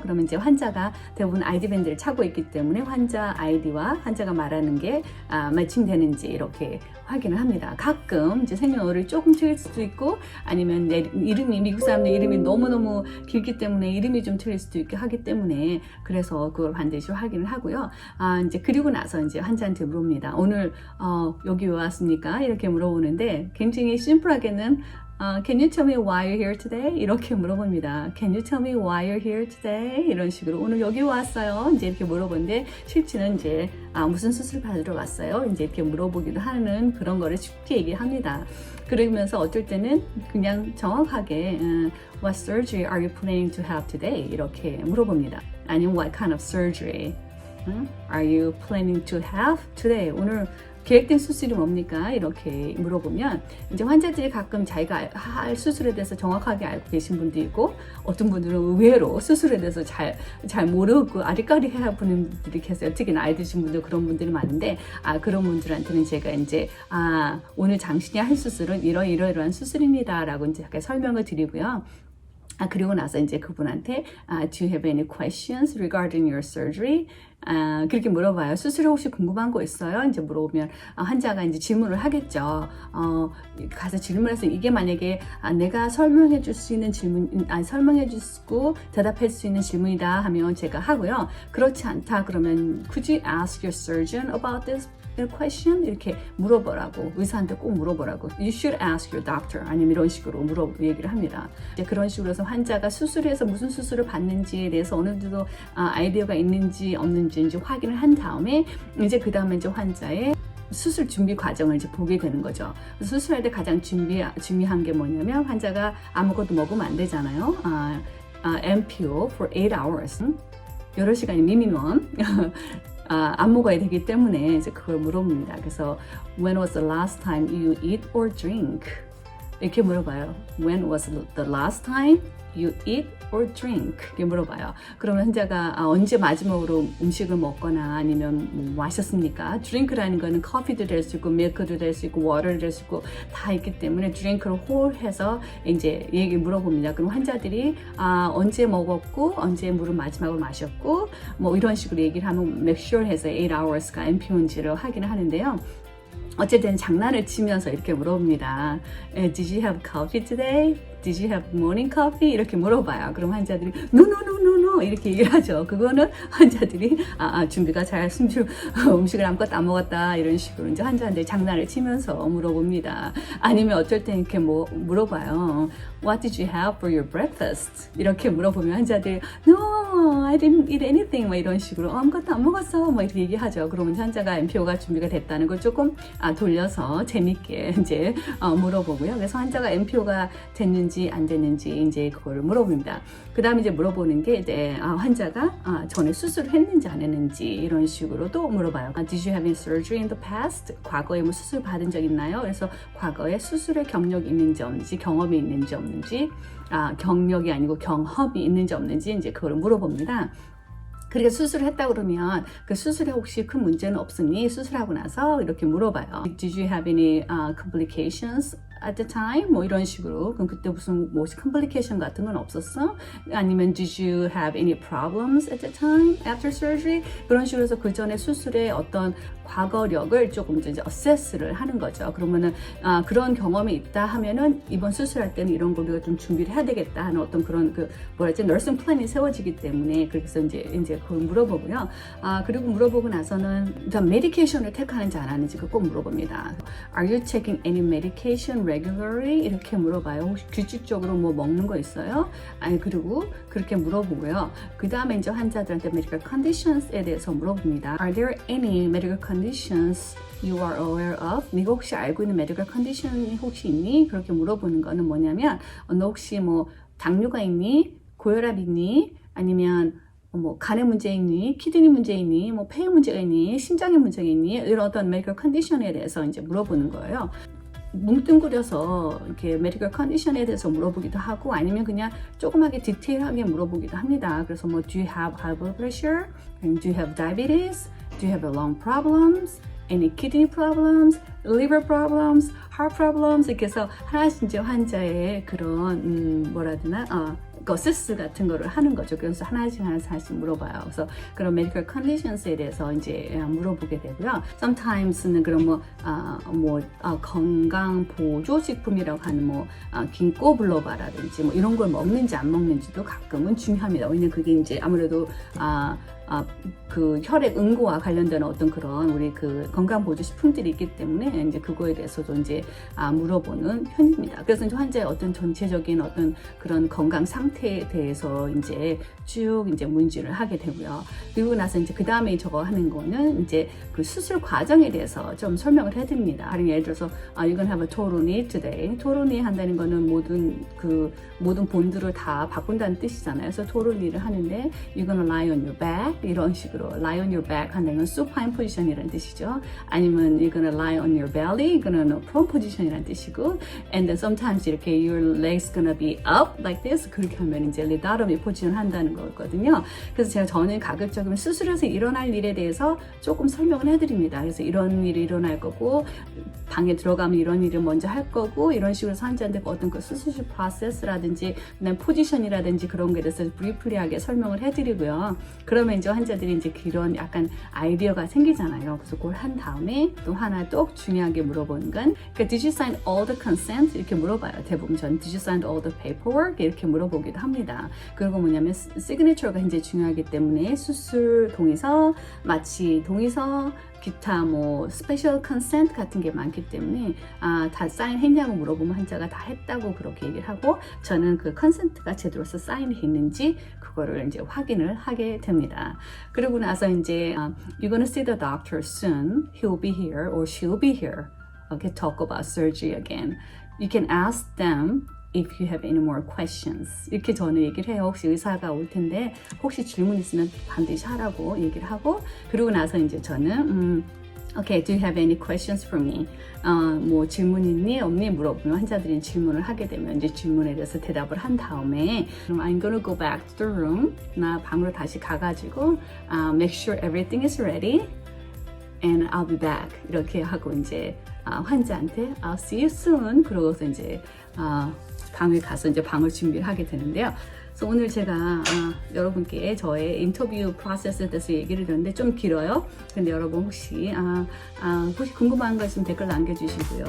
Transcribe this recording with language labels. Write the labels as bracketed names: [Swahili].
[Korean] 그러면 이제 환자가 대부분 아이디밴드를 차고 있기 때문에 환자 아이디와 환자가 말하는 게 매칭되는지 이렇게 확인을 합니다. 가끔 이제 생년월일이 조금 틀릴 수도 있고 아니면 내 이름이 미국 사람들 이름이 너무너무 길기 때문에 이름이 좀 틀릴 수도 있게 하기 때문에 그래서 그걸 반드시 확인을 하고요. 이제 그리고 나서 이제 환자한테 물어봅니다. 오늘 여기 왜 왔습니까? 이렇게 물어보는데 굉장히 심플하게는 [English] Can you tell me why you're here today? [Korean] 이렇게 물어봅니다. [English] Can you tell me why you're here today? [Korean] 이런 식으로 오늘 여기 왔어요. 이제 이렇게 물어보는데 실제는 이제 무슨 수술 받으러 왔어요? 이제 이렇게 물어보기도 하는 그런 거를 쉽게 얘기합니다. 그러면서 어떨 때는 그냥 정확하게 [English] What surgery are you planning to have today? [Korean] 이렇게 물어봅니다. 아니면 [English] What kind of surgery are you planning to have today? [Korean] 오늘 계획된 수술이 뭡니까? 이렇게 물어보면 이제 환자들이 가끔 자기가 할 수술에 대해서 정확하게 알고 계신 분도 있고 어떤 분들은 의외로 수술에 대해서 잘 모르고 아리까리 해야 보는 분들이 계세요. 특히 나이 드신 분들 그런 분들이 많은데 그런 분들한테는 제가 이제 오늘 당신이 할 수술은 이러이러한 수술입니다 라고 이제 약간 설명을 드리고요. 그리고 나서 이제 그분한테 [English] Do you have any questions regarding your surgery? [Korean] 그렇게 물어봐요. 수술에 혹시 궁금한 거 있어요? 이제 물어보면 환자가 이제 질문을 하겠죠. 가서 질문해서 이게 만약에 내가 설명해 줄 수 있는 질문, 설명해 주고 대답할 수 있는 질문이다 하면 제가 하고요. 그렇지 않다 그러면 [English] Could you ask your surgeon about this? question? [Korean] 이렇게 물어보라고 의사한테 꼭 물어보라고 [English] You should ask your doctor [Korean] 아니면 이런 식으로 얘기를 합니다. 이제 그런 식으로 해서 환자가 수술해서 무슨 수술을 받는지에 대해서 어느 정도 아이디어가 있는지 없는지 이제 확인을 한 다음에 이제 그 다음에 이제 환자의 수술 준비 과정을 이제 보게 되는 거죠. 수술할 때 가장 중요한 게 뭐냐면 환자가 아무것도 먹으면 안 되잖아요. MPO for 8 hours 여러 시간이 미니멈 안 먹어야 되기 때문에 이제 그걸 물어봅니다. 그래서 [English] When was the last time you eat or drink? [Korean] 이렇게 물어봐요. [English] When was the last time you eat or drink? [Korean] 이렇게 물어봐요. 그러면 환자가 언제 마지막으로 음식을 먹거나 아니면 뭐 마셨습니까? drink라는 거는 커피도 될 수 있고 밀크도 될 수 있고 water도 될 수 있고 다 있기 때문에 drink를 홀해서 이제 얘기 물어봅니다. 그럼 환자들이 언제 먹었고 언제 물을 마지막으로 마셨고 뭐 이런 식으로 얘기를 하면 make sure 해서 8 hours가 NPO인지를 확인을 하는데요. 어쨌든 장난을 치면서 이렇게 물어봅니다. [English] Did you have coffee today? Did you have morning coffee? [Korean] 이렇게 물어봐요. 그럼 환자들이 No 이렇게 얘기를 하죠. 그거는 환자들이 준비가 잘 음식을 아무것도 안 먹었다 이런 식으로 이제 환자한테 장난을 치면서 물어봅니다. 아니면 어쩔 때 이렇게 물어봐요. [English] What did you have for your breakfast? [Korean] 이렇게 물어보면 환자들이 [English] No, I didn't eat anything [Korean] 뭐 이런 식으로 아무것도 안 먹었어 뭐 이렇게 얘기하죠. 그러면 환자가 MPO가 준비가 됐다는 걸 조금 돌려서 재밌게 이제 물어보고요. 그래서 환자가 MPO가 됐는지 안 됐는지 이제 그거를 물어봅니다. 그 다음에 이제 물어보는 게 이제 환자가 전에 수술을 했는지 안 했는지 이런 식으로 또 물어봐요. [English] Did you have any surgery in the past? [Korean] 과거에 뭐 수술 받은 적 있나요? 그래서 과거에 수술의 경력이 있는지 없는지, 경험이 있는지 없는지, 경력이 아니고 경험이 있는지 없는지 이제 그걸 물어봅니다. 그러니까 수술을 했다 그러면 그 수술에 혹시 큰 문제는 없으니 수술하고 나서 이렇게 물어봐요. [English] Did you have any complications at the time? [Korean] 뭐 이런 식으로. 그럼 그때 무슨 뭐 complication 같은 건 없었어? [English] 아니면 Did you have any problems at the time after surgery? [Korean] 그런 식으로 해서 그 전에 수술의 어떤 과거력을 조금 이제 어세스를 하는 거죠. 그러면은 그런 경험이 있다 하면은 이번 수술할 때는 이런 걸 우리가 좀 준비를 해야 되겠다 하는 어떤 그런 그 뭐랄지 너싱 플랜이 세워지기 때문에 그래서 이제 그걸 물어보고요. 그리고 물어보고 나서는 일단 메디케이션을 택하는지 안 하는지 그거 꼭 물어봅니다. [English] Are you taking any medication regularly? [Korean] 이렇게 물어봐요. 혹시 규칙적으로 뭐 먹는 거 있어요? 아니 그리고 그렇게 물어보고요. 그 다음에 이제 환자들한테 medical conditions에 대해서 물어봅니다. [English] Are there any medical conditions you are aware of? [Korean] 네가 혹시 알고 있는 medical condition이 혹시 있니? 그렇게 물어보는 거는 뭐냐면 너 혹시 뭐 당뇨가 있니? 고혈압 있니? 아니면 뭐 간의 문제 있니? 키드니 문제 있니? 뭐 폐의 문제가 있니? 심장의 문제가 있니? 이런 어떤 medical condition에 대해서 이제 물어보는 거예요. 뭉뚱그려서 이렇게 메디컬 컨디션에 대해서 물어보기도 하고 아니면 그냥 조그맣게 디테일하게 물어보기도 합니다. 그래서 뭐 [English] Do you have high blood pressure? Do you have diabetes? Do you have lung problems? Any kidney problems? Liver problems? Heart problems? [Korean] 이렇게 해서 하나씩 이제 환자의 그런 뭐라 해야 되나? 어세스 같은 거를 하는 거죠. 그래서 하나씩 물어봐요. 그래서 그런 medical conditions에 대해서 이제 물어보게 되고요. Sometimes는 그런 건강 보조 식품이라고 하는 긴꼬 블로바라든지 뭐 이런 걸 먹는지 안 먹는지도 가끔은 중요합니다. 왜냐면 그게 이제 아무래도 그 혈액 응고와 관련된 어떤 그런 우리 그 건강 보조 식품들이 있기 때문에 이제 그거에 대해서도 이제 물어보는 편입니다. 그래서 이제 환자의 어떤 전체적인 어떤 그런 건강 상태에 대해서 이제 쭉 이제 문의를 하게 되고요. 그리고 나서 이제 그 다음에 저거 하는 거는 이제 그 수술 과정에 대해서 좀 설명을 해드립니다. 예를 들어서 [English] You're gonna have a total knee today. [Korean] total knee 한다는 거는 모든 본드를 다 바꾼다는 뜻이잖아요. 그래서 [English] total knee를 [Korean] 하는데 [English] You're gonna lie on your back [Korean] 이런 식으로 [English] lie on your back [Korean] 한다는 건 [English] supine position이라는 뜻이죠. 아니면 you're gonna lie on your belly [Korean] 이거는 [English] prone position이라는 뜻이고 and then sometimes 이렇게 your legs gonna be up like this [Korean] 그렇게 하면 이제 리다러미 포지션 한다는 거거든요. 그래서 저는 가급적이면 수술해서 일어날 일에 대해서 조금 설명을 해드립니다. 그래서 이런 일이 일어날 거고 방에 들어가면 이런 일을 먼저 할 거고 이런 식으로 환자한테 어떤 그 수술 프로세스라든지 그다음 포지션이라든지 그런 거에 대해서 브리프리하게 설명을 해드리고요. 그러면 이제 환자들이 이제 그런 약간 아이디어가 생기잖아요. 그래서 그걸 한 다음에 또 하나 또 중요하게 물어보는 건 그러니까 [English] Did you sign all the consent? [Korean] 이렇게 물어봐요. 대부분 전 [English] Did you sign all the paperwork? [Korean] 이렇게 물어보기도 합니다. 그리고 뭐냐면 시그니처가 굉장히 중요하기 때문에 수술 동의서, 마취 동의서, 기타 뭐 스페셜 컨센트 같은 게 많기 때문에 다 사인했냐고 물어보면 환자가 다 했다고 그렇게 얘기를 하고 저는 그 컨센트가 제대로서 사인했는지 그거를 이제 확인을 하게 됩니다. 그리고 나서 이제 [English] You're gonna see the doctor soon. He'll be here or she'll be here. Okay, talk about surgery again. You can ask them if you have any more questions. [Korean] 이렇게 저는 얘기를 해요. 혹시 의사가 올 텐데 혹시 질문 있으면 반드시 하라고 얘기를 하고 그리고 나서 이제 저는 [English] Okay, do you have any questions for me? [Korean] 뭐 질문 있니? 없니? 물어보면 환자들이 질문을 하게 되면 이제 질문에 대해서 대답을 한 다음에 그럼 [English] I'm gonna go back to the room. [Korean] 나 방으로 다시 가가지고 [English] make sure everything is ready and I'll be back. [Korean] 이렇게 하고 이제 환자한테 [English] I'll see you soon. [Korean] 그러고서 이제 방에 가서 이제 방을 준비를 하게 되는데요. 그래서 오늘 제가 여러분께 저의 인터뷰 프로세스에 대해서 얘기를 드렸는데 좀 길어요. 근데 여러분 혹시 궁금한 거 있으면 댓글 남겨주시고요.